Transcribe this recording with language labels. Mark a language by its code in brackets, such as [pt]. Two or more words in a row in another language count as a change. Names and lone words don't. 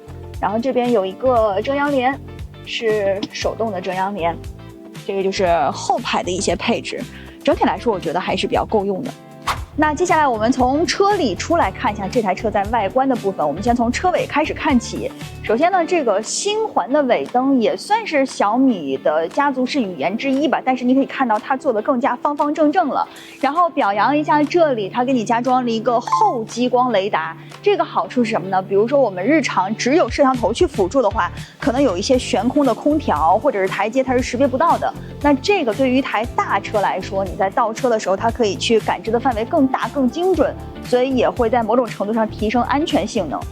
[zh] 然後這邊有一個遮陽簾，是手動的遮陽簾。這個就是後排的一些配置。整體來說，我覺得還是比較夠用的。那接下来我們從車裡出來看一下這台車在外觀的部分，我們先從車尾開始看起。首先呢，這個星環的尾燈也算是小米的家族式語言之一吧，但是你可以看到它做的更加方方正正了。然後表揚一下这裡，它給你加裝了一個後激光雷達，這個好處是什麼呢？比如說我們日常只有攝像頭去輔助的話，可能有一些懸空的空調或者是台階它是識別不到的。那這個對於一台大車來說，你在倒車的時候，它可以去感知的範圍更大、更精準，所以也會在某種程度上提升安全性能。